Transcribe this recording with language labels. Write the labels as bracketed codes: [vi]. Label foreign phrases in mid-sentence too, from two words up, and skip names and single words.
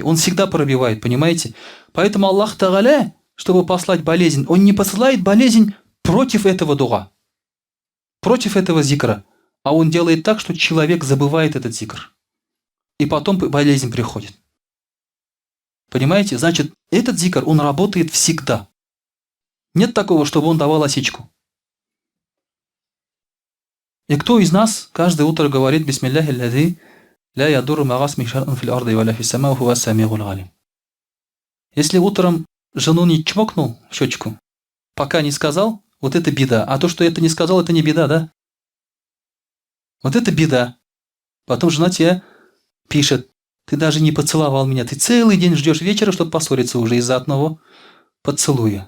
[ru] Он всегда пробивает, понимаете? Поэтому Аллах Тааля, чтобы послать болезнь, Он не посылает болезнь против этого дуа, против этого зикра, а Он делает так, что человек забывает этот зикр. И потом болезнь приходит. Понимаете? Значит, этот зикр, он работает всегда. Нет такого, чтобы он давал осечку. И кто из нас каждое утро говорит [ar] «بسم الله الذي لا يضر مع اسمه شيء في الأرض ولا في السماء وهو السميع العليم». [ru] Если утром жену не чмокнул в щечку, пока не сказал, вот это беда. А то, что это не сказал, это не беда, да? Вот это беда. Потом жена тебе пишет: ты даже не поцеловал меня, ты целый день ждешь вечера, чтобы поссориться уже из-за одного поцелуя.